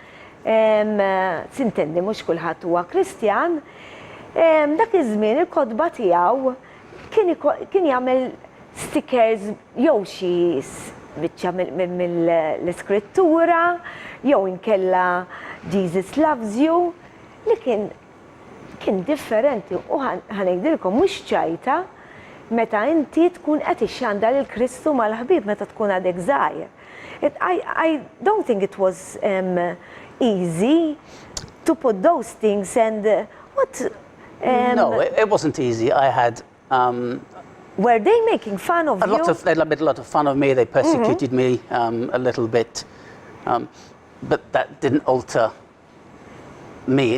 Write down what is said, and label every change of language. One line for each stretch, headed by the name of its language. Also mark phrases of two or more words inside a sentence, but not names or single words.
Maltese: sintendi mhux kulħadd huwa Kristjan, dak iż-żmien il-kotba tiegħu kien jagħmel stickers jew xi biċċa mill-iskrittura, jew inkella
English: Jesus loves you,
Maltese: li kien differenti u ħanejdilkom mhux ċajta meta inti tkun qed ixxandar il-Kristu mal-ħbieb meta tkun għadek żgħir.
English: I don't think it was easy to put those things, and what? No, it wasn't easy. I had. Were they making fun of you? They made a lot of fun of me. They persecuted me a little bit, but that didn't alter me.